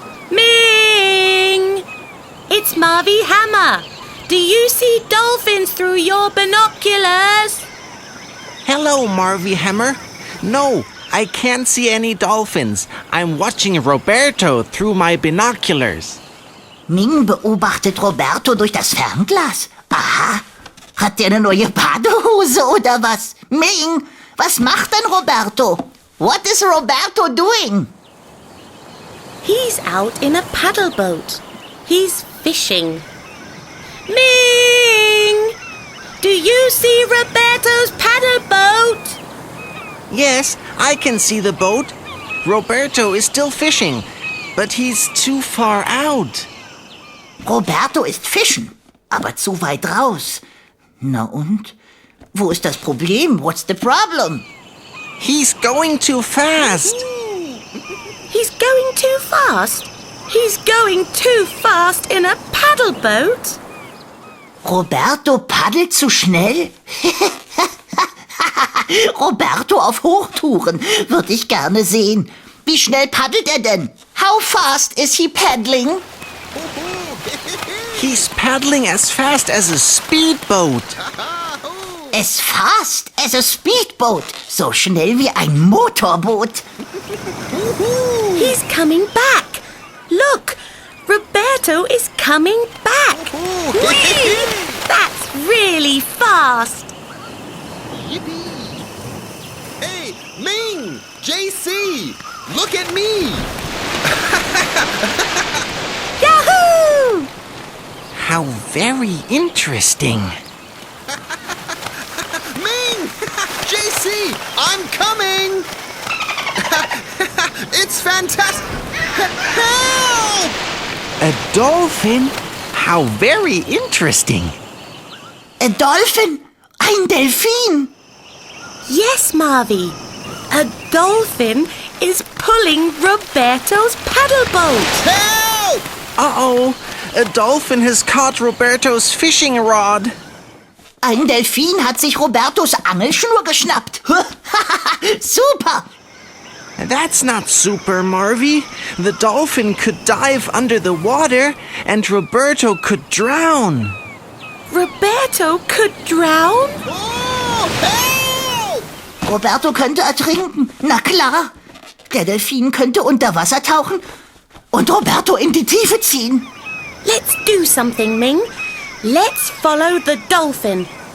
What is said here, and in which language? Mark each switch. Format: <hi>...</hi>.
<en>Ming! It's Marvy Hammer. Do you see dolphins through your binoculars? Hello, Marvy Hammer. No, I can't see any dolphins. I'm watching Roberto through my binoculars.</en> <de>Ming beobachtet Roberto durch das Fernglas. Aha. Hat der eine neue Badehose oder was? Ming, was macht denn Roberto?</de> <en>What is Roberto doing? He's out in a paddle boat. He's fishing. Ming! Do you see Roberto's paddle boat? Yes, I can see the boat. Roberto is still fishing, but he's too far out.</en> <de>Roberto ist fischen, aber zu weit raus. Na und? Wo ist das Problem?</de> <en>What's the problem? He's going too fast. He's going too fast? He's going too fast in a paddle boat?</en> <de>Roberto paddelt zu schnell? Roberto auf Hochtouren würde ich gerne sehen. Wie schnell paddelt er denn?</de> <en>How fast is he paddling? He's paddling as fast as a speedboat. As fast as a speedboat.</en> <de>So schnell wie ein Motorboot.</de> <en>He's coming back. Look, Roberto is coming back. Whee! That's really fast. Hey, Ming! JC! Look at me! Yahoo! How very interesting. Ming! JC! I'm coming! It's fantastic! Help! A dolphin? How very interesting. A dolphin?</en> <de>Ein Delfin?</de> <en>Yes, Marvy. A dolphin is pulling Roberto's paddle boat. Help! Uh-oh, a dolphin has caught Roberto's fishing rod.</en> <de>Ein Delfin hat sich Robertos Angelschnur geschnappt. Super!</de> <en>That's not super, Marvy. The dolphin could dive under the water and Roberto could drown. Roberto could drown? Oh, help!</en> <de>Roberto könnte ertrinken. Na klar. Der Delfin könnte unter Wasser tauchen und Roberto in die Tiefe ziehen.</de> <en>Let's do something, Ming. Let's follow the dolphin.</en>